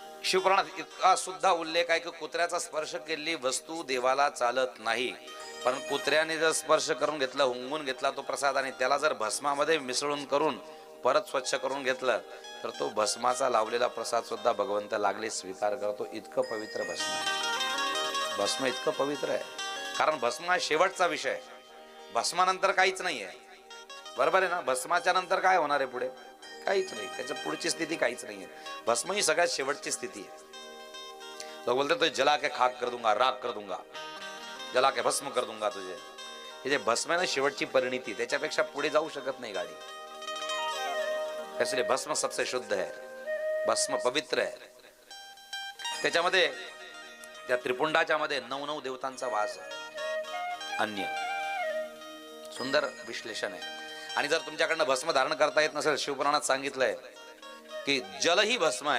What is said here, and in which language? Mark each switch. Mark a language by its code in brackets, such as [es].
[mr] शिवपुराणात इतका सुद्धा उल्लेख आहे की कुत्र्याचा स्पर्श केलेली वस्तू देवाला चालत नाही, पण कुत्र्याने जर स्पर्श करून घेतला, हुंगून घेतला तो प्रसाद आणि त्याला जर भस्मामध्ये मिसळून करून परत स्वच्छ करून घेतलं तर तो भस्माचा लावलेला प्रसाद सुद्धा भगवंत लागले स्वीकार करतो. इतकं पवित्र भस्म आहे. भस्म इतकं पवित्र आहे कारण भस्म हा शेवटचा विषय. भस्मानंतर काहीच नाही आहे, बरोबर आहे ना. भस्माच्या नंतर काय होणार आहे पुढे? काहीच नाही. त्याच्या पुढची स्थिती काहीच नाही आहे. भस्म ही सगळ्यात शेवटची स्थिती आहे. [hi] लोक बोलते तो जला के खाक कर दूंगा, राख कर दूंगा, जला के भस्म कर दूंगा तुझे. [mr] हे जे भस्म आहे ना शेवटची परिणिती, त्याच्यापेक्षा पुढे जाऊ शकत नाही गाडी. [hi] इसलिए भस्म सबसे शुद्ध है, भस्म पवित्र है. [mr] त्याच्यामध्ये त्या त्रिपुंडाच्या मध्ये 9 देवतांचा वास आहे. अन्य सुंदर विश्लेषण आहे. आणि जर तुमच्याकडनं भस्म धारण करता येत नसेल, शिवपुराणात सांगितलंय की जल ही भस्म आहे.